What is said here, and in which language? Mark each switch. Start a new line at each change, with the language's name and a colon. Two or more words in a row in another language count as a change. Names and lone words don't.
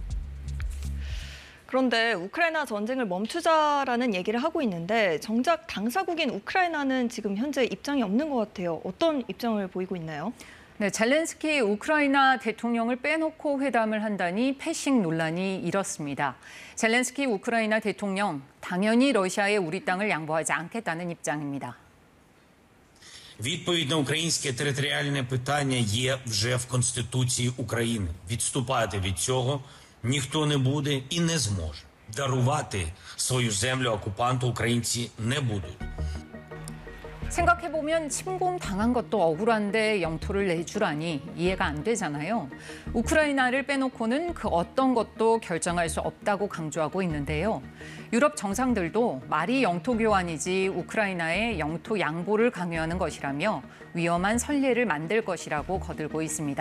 Korean: 그런데 우크라이나 전쟁을 멈추자라는 얘기를 하고 있는데 정작 당사국인 우크라이나는 지금 현재 입장이 없는 것 같아요. 어떤 입장을 보이고 있나요? 네, 젤렌스키 우크라이나 대통령을 빼놓고 회담을 한다니 패싱 논란이 일었습니다. 젤렌스키 우크라이나 대통령, 당연히 러시아에 우리 땅을 양보하지 않겠다는 입장입니다.
Ukrainian: Відповідь на українське територіальне питання є вже в Конституції України. Відступати від цього ніхто не буде і не зможе. Дарувати свою землю окупанту українці не будуть.
Korean: 생각해보면 침공당한 것도 억울한데 영토를 내주라니 이해가 안 되잖아요. 우크라이나를 빼놓고는 그 어떤 것도 결정할 수 없다고 강조하고 있는데요. 유럽 정상들도 말이 영토 교환이지 우크라이나의 영토 양보를 강요하는 것이라며 위험한 선례를 만들 것이라고 거들고 있습니다.